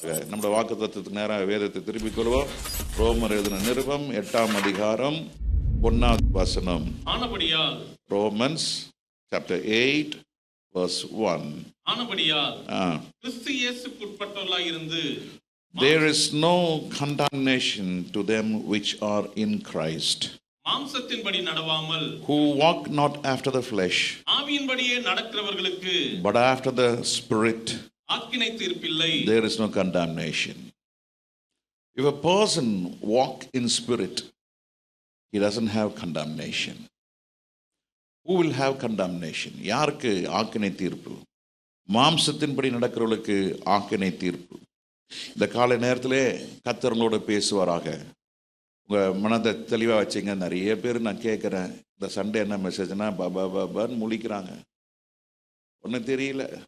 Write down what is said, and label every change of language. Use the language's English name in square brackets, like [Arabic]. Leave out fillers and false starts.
[Tamil] நம்முடைய வாக்குத்தத்தத்துக்கு நேராக வேதத்தை திருப்பிக் கொள்வோம். ரோமர் எழுதின நிருபம் 8ஆம் அதிகாரம் 1ஆவது வசனம். ஆனபடியால் [English] Romans chapter 8 verse 1. [Tamil] ஆனபடியால் கிறிஸ்து இயேசுவுக்குட்பட்டவர்களாய் இருந்து [English] There is no condemnation to them which are in Christ, [Tamil] மாம்சத்தின்படி நடவாமல் [English] who walk not after the flesh, [Tamil] ஆவியின்படியே நடக்கிறவர்களுக்கு [English] but after the Spirit. [Tamil] ஆக்கினை தீர்ப்பில்லை. [English] There is no condemnation. If a person walk in spirit, he doesn't have condemnation. Who will have condemnation? [Tamil] யாருக்கு ஆக்கினை தீர்ப்பு? மாம்சத்தின்படி நடக்கிறவர்களுக்கு ஆக்கினை தீர்ப்பு. இந்த காலை நேரத்திலே கர்த்தர்களோடு பேசுவாராக. உங்கள் மனதை தெளிவாக வச்சுங்க. நிறைய பேர் நான் கேட்குறேன், இந்த சண்டே என்ன மெசேஜ்னா பாபான்னு முழிக்கிறாங்க, ஒன்றும் தெரியல.